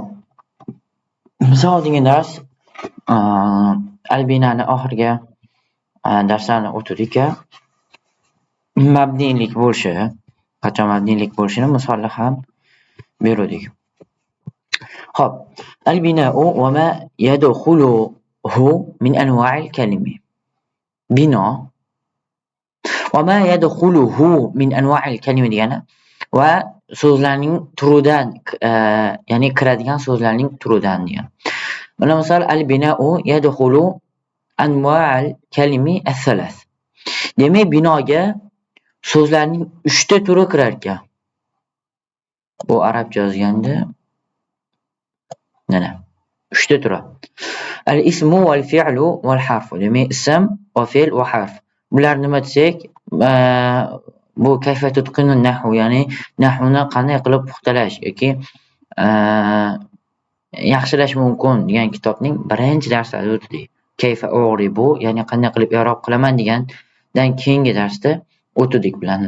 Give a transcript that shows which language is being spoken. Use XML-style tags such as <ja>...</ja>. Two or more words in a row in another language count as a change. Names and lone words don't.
<uz>Biz oldingi dars al-bina'ni oxirgi darslarni o'tdik. Mabnilik bo'lishi, qachon mabnilik bo'lishini misollar ham berdik. Xo'p.</uz> <ar>البناء وما يدخله من أنواع الكلم.</ar> <uz>Bino</uz> <ar>وما يدخله من أنواع الكلمة</ar> <uz>degani va so'zlarning turidan ya'ni kiradigan so'zlarning turidan degani. Mana misol</uz> <ar>البناء يدخل أنواع الكلم الثلاث.</ar> <uz>Demak, binoga so'zlarning 3 ta turi kirar ekan. Bu arabcha yozganda mana 3 ta turi.</uz> <ar>الاسم والفعل والحرف.</ar> <uz>Demak, ism va fe'l va harf. Bular nima desak, bu</uz> <ar>كيف تتقن النحو,</ar> <uz>ya'ni nahvni qanday qilib puxtalash yoki yaxshilash mumkin degan kitobning birinchi darsida o'tdik.</uz> <ar>كيف أعرب,</ar> <uz>ya'ni qanday qilib i'rob qilaman degandan keyingi darsda o'tdik bularni.</uz>